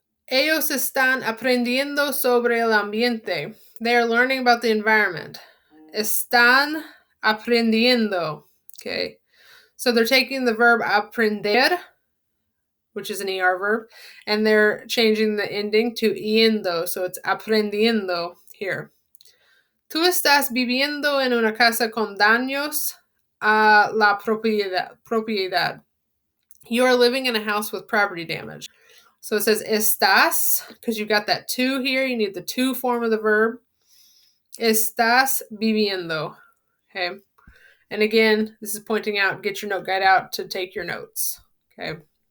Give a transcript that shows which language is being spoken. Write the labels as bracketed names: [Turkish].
[Spanish] Ellos están aprendiendo sobre el ambiente. [English] They are learning about the environment. [Spanish] Están aprendiendo. [English] Okay. So they're taking the verb aprender, which is an ER verb, and they're changing the ending to yendo. So it's aprendiendo here. [Spanish] Tú estás viviendo en una casa con daños a la propiedad. [English] You are living in a house with property damage. So it says estás, because you've got that to here. You need the to form of the verb. [Spanish] Estás viviendo. [English] Okay. And again, this is pointing out, get your note guide out to take your notes. Okay.